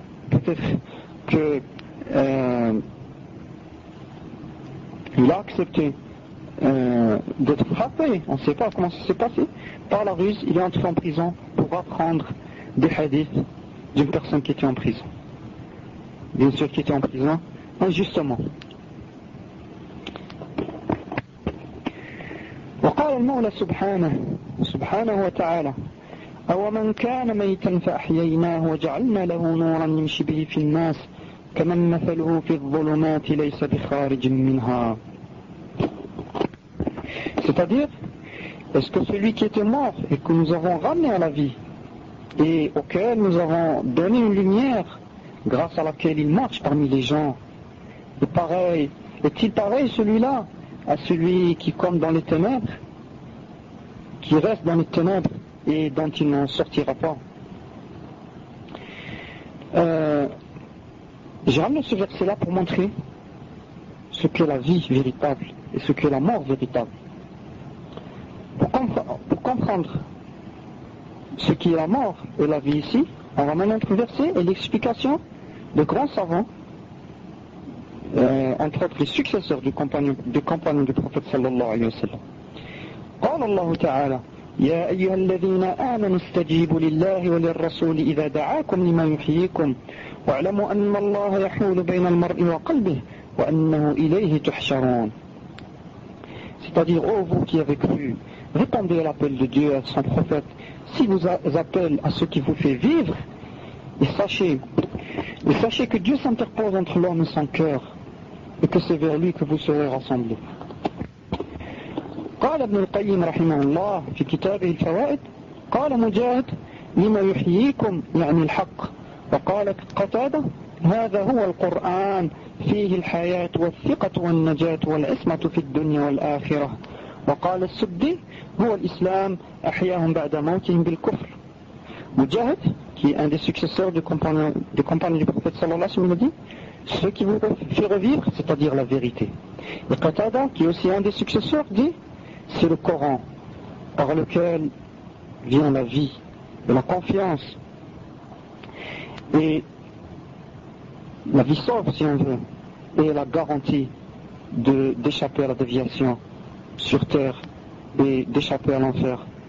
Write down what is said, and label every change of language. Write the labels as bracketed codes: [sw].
[fr] Peut-être qu'il a accepté d'être frappé. On ne sait pas comment ça s'est passé. Par la ruse, il est entré en prison pour apprendre des hadiths d'une personne qui était en prison. Bien sûr, qui était en prison injustement. [ar] وقال المولى سبحانه وتعالى أَوَمَنْ كَانَ مَيْتًا فَأَحْيَيْنَاهُ وَجَعَلْنَا لَهُ نُورًا يَمْشِي بِهِ فِي النَّاسِ كَمَنْ مَثَلُهُ فِي الظُّلُمَاتِ لَيْسَ بِخَارِجٍ مِنْهَا. [fr] C'est-à-dire, est-ce que celui qui était mort et que nous avons ramené à la vie et auquel nous avons donné une lumière grâce à laquelle il marche parmi les gens, est-il pareil celui-là à celui qui compte dans les ténèbres, qui reste dans les ténèbres et dont il n'en sortira pas. J'ai ramené ce verset-là pour montrer ce qu'est la vie véritable et ce qu'est la mort véritable. Pour comprendre ce qu'est la mort et la vie ici, on ramène un verset et l'explication de grands savants, entre autres les successeurs du compagnon du prophète sallallahu alayhi wa sallam. [ar] قال الله تعالى يا أيها الذين آمنوا استجيبوا لله وللرسول إذا دعاكم لما يحييكم واعلموا أن الله يحول بين المرء وقلبه وأنه إليه تحشرون. [fr] C'est-à-dire, oh vous qui avez cru, répondez à l'appel de Dieu et à son prophète s'il vous appelle à ce qui vous fait vivre, et sachez que Dieu s'interpose entre l'homme et son cœur et que c'est vers lui que vous serez rassemblés. [ar] قال ابن القيم رحمه الله في كتابه الفوائد قال مجاهد لما يحييكم يعني الحق وقال قتادة هذا هو القرآن فيه الحياة والثقة والنجاة والعصمة في الدنيا والآخرة وقال السدي هو الإسلام أحياهم بعد موتهم بالكفر. [fr] مجاهد qui est un des successeurs du compagnon du prophète sallallahu alayhi wa sallam, ce qui vous fait revivre, c'est-à-dire la vérité. Et Qatada, qui est aussi un des successeurs, dit c'est le Coran par lequel vient la vie, la confiance et la vie sauve, si on veut, et la garantie d'échapper à la déviation sur terre et d'échapper à l'enfer